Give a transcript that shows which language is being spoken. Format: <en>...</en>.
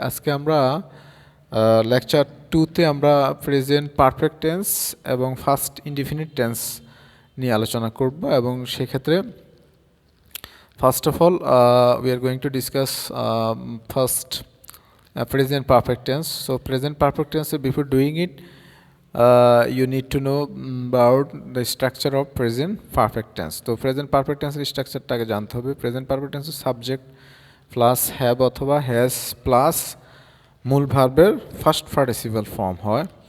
<bn>আজকে আমরা লেকচার 2-তে আমরা প্রেজেন্ট পারফেক্ট টেন্স এবং ফার্স্ট ইনডিফিনিট টেন্স নিয়ে আলোচনা করব এবং সেক্ষেত্রে</bn> <en>First of all we are going to discuss first present perfect tense.</en> <bn>So present perfect tense, before doing it</bn> <en>you need to know about the structure of present perfect tense.</en> <bn>তো present perfect টেন্সের স্ট্রাকচারটাকে জানতে হবে। Present perfect টেন্সের subject plus have অথবা has plus মূল ভার্বের first participle form হয়।</bn>